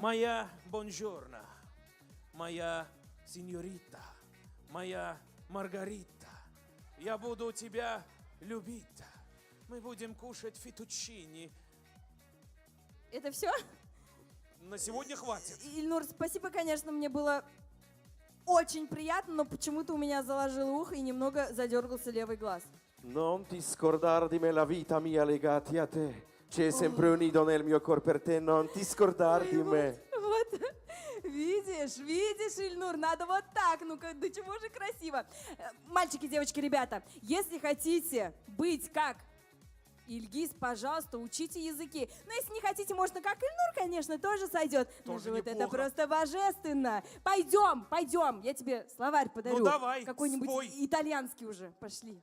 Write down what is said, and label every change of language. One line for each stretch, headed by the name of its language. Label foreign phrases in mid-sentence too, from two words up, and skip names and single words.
Russian: Моя бонжорно, моя сеньорита, моя Маргарита, я буду тебя любить. Мы будем кушать фетучини. Это все? На сегодня хватит. Ильнур, спасибо, конечно, мне было очень приятно, но почему-то у меня заложило ухо и немного задергался левый глаз.
Italian: Non ti scordare di me, la vita mia legati a te. C'è sempre un nido nel mio cuore per te, non ti scordare di me.
Russian: Вот, видишь, Ильнур, надо вот так, ну-ка, да чего же красиво. Мальчики, девочки, ребята, если хотите быть как Ильгиз, пожалуйста, учите языки. Но если не хотите, можно как Ильнур, конечно, тоже сойдет. Но Тоже же вот это неплохо. просто божественно. Пойдем, я тебе словарь подарю. Ну, давай, какой-нибудь спой. итальянский уже, пошли.